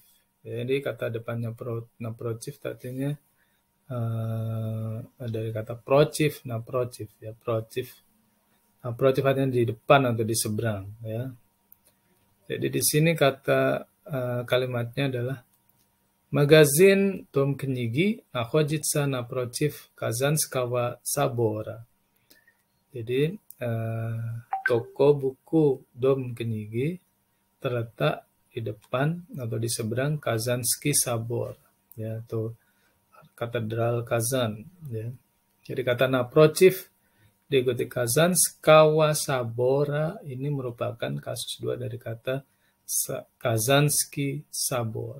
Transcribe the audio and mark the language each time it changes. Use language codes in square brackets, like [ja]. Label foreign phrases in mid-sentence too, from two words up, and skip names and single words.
[id] Jadi kata depannya naprotiv artinya dari kata protiv, naprotiv ya, protiv. Naprotiv artinya di depan atau di seberang ya. Jadi di sini kata kalimatnya adalah [ru] магазин Дом Книги находится напротив Казанского собора. [id] Jadi toko buku Dom Knigy terletak di depan atau di seberang Kazansky Sabor ya, atau katedral Kazan ya. Jadi kata naprotiv diikuti Kazanskaya Sabora ini merupakan kasus dua dari kata Kazansky Sabor.